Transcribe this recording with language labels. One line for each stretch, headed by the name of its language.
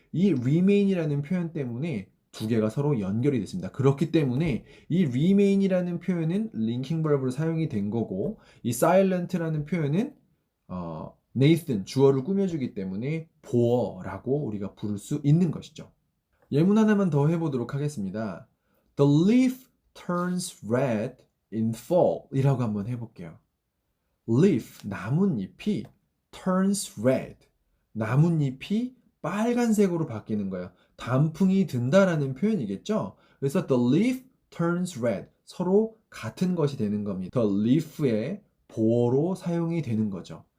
Korean: 이 remain이라는 표현 때문에 두 개가 서로 연결이 됐습니다. 그렇기 때문에 이 remain이라는 표현은 linking verb로 사용이 된 거고 이 silent라는 표현은 네이슨 주어를 꾸며주기 때문에 보어라고 우리가 부를 수 있는 것이죠. 예문 하나만 더 해보도록 하겠습니다.
English: The leaf turns red in fall
Korean: 이라고 한번 해볼게요. leaf, 나뭇잎이
English: turns red,
Korean: 나뭇잎이 빨간색으로 바뀌는 거예요. 단풍이 든다라는 표현이겠죠? 그래서
English: the leaf turns red,
Korean: 서로 같은 것이 되는 겁니다. the leaf의 보어로 사용이 되는 거죠.